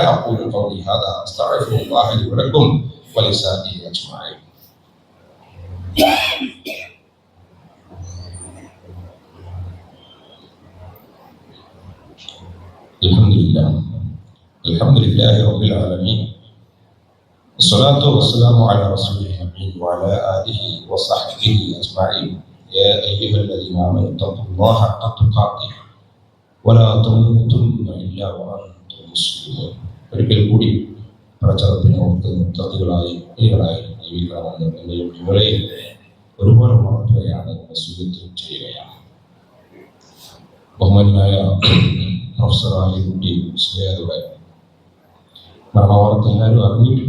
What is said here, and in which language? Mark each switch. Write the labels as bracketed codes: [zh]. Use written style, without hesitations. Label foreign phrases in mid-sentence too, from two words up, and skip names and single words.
[ar] أقول قولي هذا أستغفر الله لي ولكم ولسائر أجمعين. الحمد لله رب العالمين. والصلاة والسلام على رسول الأمين وعلى آله وصحبه أجمعين. يا أيها الذين آمنوا اتقوا الله حق تقاته ولا تموتن إلا وأنتم مسلمون. [ml] ഒരിക്കൽ കൂടി പ്രചാരത്തിന് ഓർത്ത് മുത്തഖികളായി മുഅ്മിനീങ്ങളായി ജീവിക്കണമെന്ന് എന്നെയും നിങ്ങളെയും ഒരുപോലെ ഉണർത്തുകയാണ്, വസിയ്യത്ത് ചെയ്യുകയാണ്. ബഹുമാനായ പ്രൊഫസർ ആലിക്കുട്ടി മുസ്ലിയാരുടെ മരണവാർത്ത എല്ലാവരും അറിഞ്ഞിട്ടുണ്ട്.